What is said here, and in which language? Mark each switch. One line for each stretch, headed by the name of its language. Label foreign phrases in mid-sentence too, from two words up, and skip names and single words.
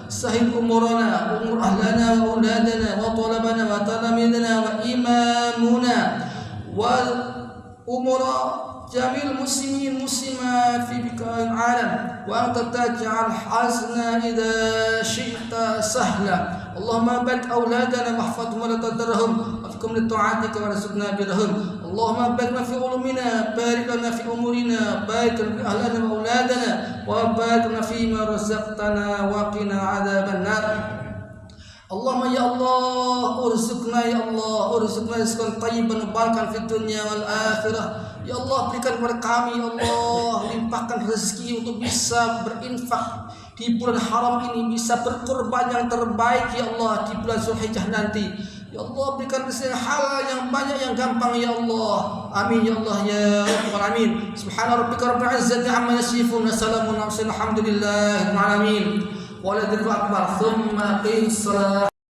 Arabic: سهل أمورنا وأمور أهلنا وأولادنا وطلابنا وتلاميذنا وإمامنا وأمور جميع المسلمين والمسلمات في بقاع العالم وأنت تجعل الحزن إذا شئت سهلا. اللهم بارك أولادنا واحفظهم ولا تضرهم ووفقهم لطاعتك وارزقنا برهم. اللهم بارك لنا في علومنا بارك لنا في أمورنا بارك لنا في أهلنا وأولادنا وبارك لنا فيما رزقتنا وقنا عذاب النار. اللهم يا الله ارزقنا يا الله ارزقنا رزقا طيبا مباركا في الدنيا والآخرة. يا الله,
Indonesian: berikan kepada kami
Arabic: يا الله,
Indonesian: limpahkan rezeki untuk bisa berinfak di bulan haram ini, bisa berkorban yang terbaik
Arabic: يا الله
Indonesian: di bulan Zulhijjah nanti.
Arabic: يا الله,
Indonesian: berikan rezeki yang halal, yang banyak, yang gampang ya Allah.
Arabic: آمين يا الله يا رب العالمين. سبحان ربك رب العزة عما يصفون سلام على المرسلين الحمد لله رب العالمين. ولذكر الله أكبر ثم أقم الصلاة.